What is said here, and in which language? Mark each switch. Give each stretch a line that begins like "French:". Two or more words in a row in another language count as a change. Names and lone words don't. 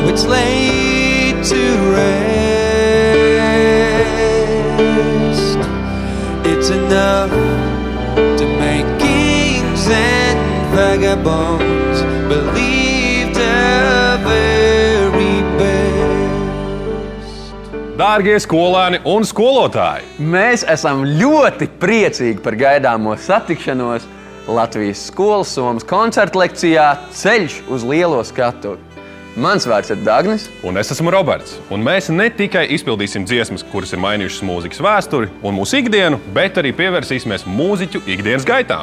English: laid to rest. It's enough to make kings and vagabonds believe the very best.
Latvian: Dārgie skolēni un skolotāji! Mēs esam ļoti priecīgi par gaidāmo satikšanos Latvijas skolas somas koncerta lekcijā Ceļš uz lielo skatuvi. Mans vārds ir Dagnis. Un es esmu Roberts. Un mēs ne tikai izpildīsim dziesmas, kuras ir mainījušas mūzikas vēsturi un mūsu ikdienu, bet arī pievērsīsimies mūziķu ikdienas gaitām.